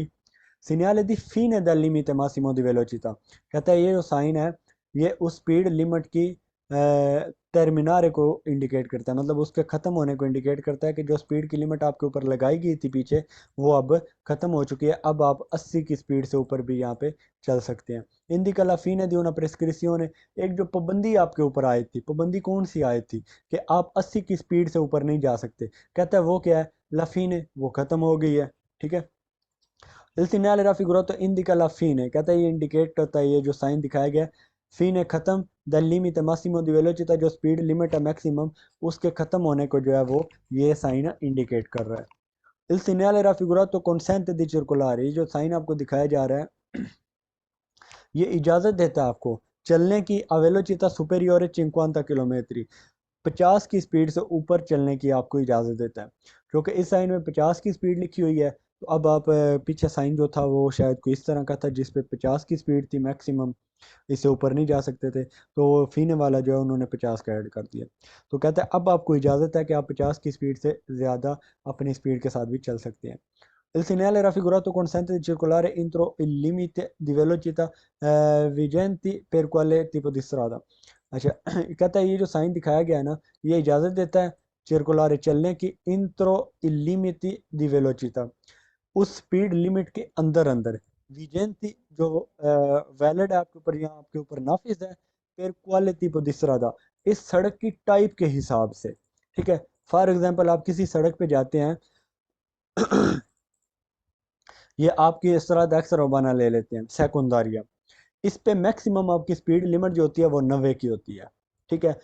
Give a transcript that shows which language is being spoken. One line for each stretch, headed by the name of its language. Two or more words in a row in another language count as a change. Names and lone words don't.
Italian: segnale di fine del limite massimo di velocità,
Hindi: कहता है ये जो साइन है ये उस
English: speed limit
Hindi: की टर्मिनारे को इंडिकेट करता है, मतलब उसके ख़त्म होने को इंडिकेट करता है कि जो स्पीड की लिमिट आपके ऊपर लगाई गई थी पीछे, वो अब ख़त्म हो चुकी है, अब आप 80 की स्पीड से ऊपर भी यहाँ पे चल सकते हैं।
Italian: indica la fine di una prescrizione,
Hindi: एक जो पाबंदी आपके ऊपर आई थी, पाबंदी कौन सी आई थी कि आप 80 की स्पीड से ऊपर नहीं जा सकते, कहता है वो क्या है,
Italian: la fine,
Hindi: वो ख़त्म हो गई है, ठीक है।
Italian: il segnale raffigurato indica la fine,
Hindi: कहता है ये इंडिकेट करता है, ये जो साइन दिखाया गया fine खत्म,
Italian: del limite massimo di velocità,
Hindi: जो
English: speed limit
Hindi: है मैक्सिमम, उसके ख़त्म होने को जो है वो ये साइन इंडिकेट कर रहा है।
Italian: il segnale raffigurato consente di circolare,
Hindi: ये जो साइन आपको दिखाया जा रहा है ये इजाज़त देता है आपको चलने की
Italian: a velocità superiore 50 km,
Hindi: 50 की स्पीड से ऊपर चलने की आपको इजाज़त देता है, क्योंकि इस साइन में 50 की स्पीड लिखी हुई है। तो अब आप पीछे साइन जो था वो शायद कोई इस तरह का था जिस पे 50 की स्पीड थी मैक्सिमम, इससे ऊपर नहीं जा सकते थे, तो फीने वाला जो है उन्होंने 50 का ऐड कर दिया। तो कहते हैं अब आपको इजाज़त है कि आप 50 की स्पीड से ज़्यादा अपनी स्पीड के साथ भी चल सकते हैं।
Italian: Il segnale raffigurato consente di circolare entro il limite di velocità vigenti per quale tipo di strada।
Hindi: अच्छा कहता है ये जो साइन दिखाया गया है ना, ये इजाज़त देता है circolare चलने की
Italian: entro il limiti di velocità,
Hindi: उस स्पीड लिमिट के अंदर अंदर, विजेंती जो वैलिड है आपके ऊपर, यहाँ आपके ऊपर नाफिज है,
Italian: per quale tipo di strada,
Hindi: इस सड़क की टाइप के हिसाब से, ठीक है।
English: for example
Hindi: आप किसी सड़क पे जाते हैं ये आपकी इस तरह एक्स रोबाना ले लेते हैं सेकुंडारिया, इस पे मैक्सिमम आपकी
English: speed limit
Hindi: जो होती है वो 90 की होती है, ठीक है।